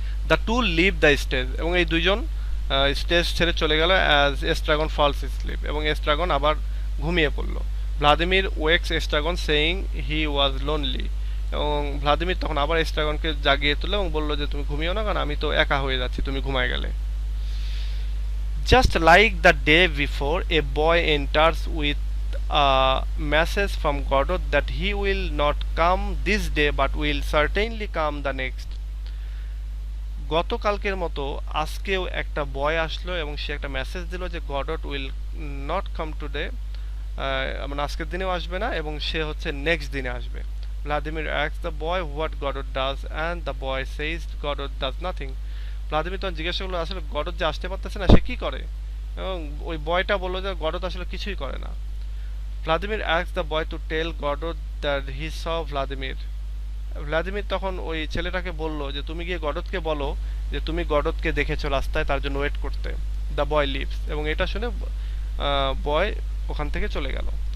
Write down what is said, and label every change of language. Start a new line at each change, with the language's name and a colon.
English: the to leave the stage,
Bangla: এবং এই দুইজন স্টেজ ছেড়ে চলে গেল
English: as Estragon falls sleep,
Bangla: এবং এস্ট্রাগন আবার ঘুমিয়ে পড়ল।
English: Vladimir wakes Estragon saying he was lonely,
Bangla: এবং ভ্লাদিমির তখন আবার এস্ট্রাগনকে জাগিয়ে তুলল এবং বলল যে তুমি ঘুমিও না, কারণ আমি তো একা হয়ে যাচ্ছি, তুমি ঘুমায় গেলে।
English: Just like the day before, a boy enters with a message from Godot that he will not come this day but will certainly come the next.
Bangla: গতকালকের মতো আজকেও একটা বয় আসলো এবং সে একটা মেসেজ দিল যে
English: Godot will not come today
Bangla: মানে আজকের দিনেও আসবে না, এবং সে হচ্ছে নেক্সট দিনে আসবে।
English: Vladimir asks the boy what Godot does and the boy says Godot does nothing.
Bangla: Vladimir তখন জিজ্ঞাসা করলো আসলে গডত যে আসতে পারতেছে না সে কি করে, এবং ওই বয়টা বললো যে গডত আসলে কিছুই করে না।
English: Vladimir asks the boy to tell Godot that he saw Vladimir.
Bangla: Vladimir তখন ওই ছেলেটাকে বলল যে তুমি গিয়ে গডতকে বলো যে তুমি গডতকে দেখেছো রাস্তায়, তার জন্য ওয়েট করতে।
English: the boy leaves,
Bangla: এবং এটা শুনে বয় ওখান থেকে চলে গেল।